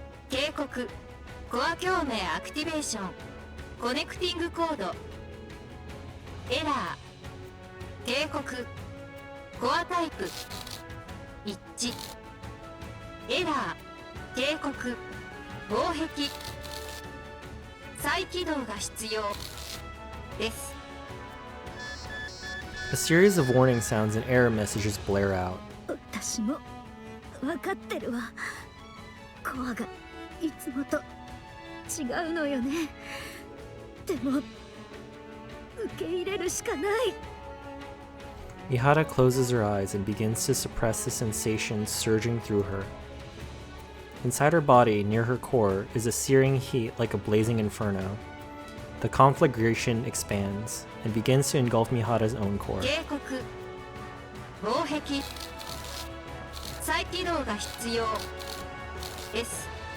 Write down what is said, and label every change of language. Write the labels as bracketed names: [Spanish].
[Japanese] 警告コア共鳴アクティベーションコネクティングコードエラー。警告コアタイプ一致エラー。警告防壁再起動が必要です。 [English] A series of warning sounds and error messages blare out. [Japanese] 私も分かってるわ。コアがいつもと違うのよね。でも受け入れるしかない。 [English] Mihara closes her eyes and begins to suppress the sensations surging through her. Inside her body, near her core, is a searing heat like a blazing inferno. The conflagration expands and begins to engulf Mihara's own core. [Japanese] 警告防壁再起動が必要です。